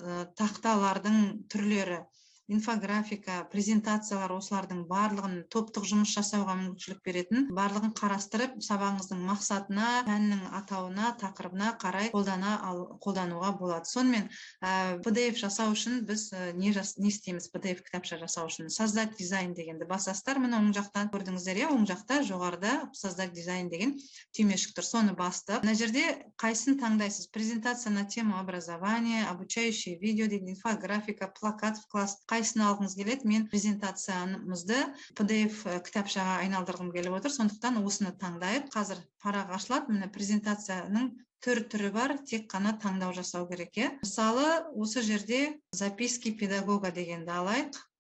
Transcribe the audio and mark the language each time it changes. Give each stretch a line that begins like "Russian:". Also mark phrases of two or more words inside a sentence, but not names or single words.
Kazakh: тақталардың түрлері, инфографика, презентациялар, осылардың барлығын топтық жұмыс жасауға мүмкіншілік беретін, барлығын қарастырып, сабағыңыздың мақсатына, пәннің атауына, тақырыбына қарай қолдануға болады. Сонымен PDF жасау үшін біз не істейміз? PDF кітапша жасау үшін
Russian: создать дизайн
Kazakh: дегенді басасыздар. Міне оң жақтан көрдіңіздер, оң жақта жоғарыда
Russian: создать дизайн
Kazakh: деген түймешік тұр. Соны бастып, мына жерде қайсын таңдайсыз?
Russian: Презентация на тему образования, обучающие видео дейді, инфографика, плакат в класс.
Kazakh: Қайсыны алғыңыз келеді? Мен презентациямызды PDF кітапшаға айналдырғым келіп отыр. Сондықтан осыны таңдайып, қазір парақ ашылады. Міне презентацияның түрі бар, тек қана таңдау жасау керек. Мысалы, осы жерде
Russian: записки педагога
Kazakh: дегенді алайық.